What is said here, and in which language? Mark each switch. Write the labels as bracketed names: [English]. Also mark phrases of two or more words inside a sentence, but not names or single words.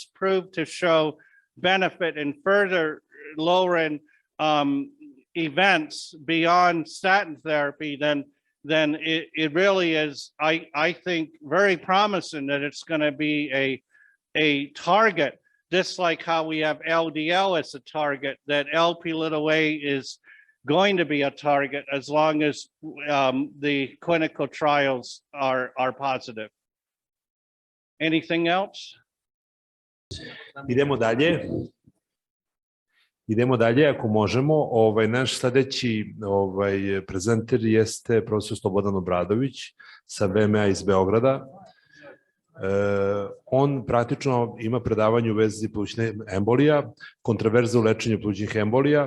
[English] prove to show benefit in further lowering events beyond statin therapy, then it really is, I think, very promising that it's going to be a target, just like how we have LDL as a target, that Lp(a) is going to be a target as long as the clinical trials are positive. Anything else? [Serbian] Idemo dalje. Idemo dalje, ako možemo. Naš sledeći prezenter jeste profesor Slobodan Obradović sa VMA iz Beograda. On praktično ima predavanje u vezi plućne embolija, kontraverze u lečenju plućnih embolija.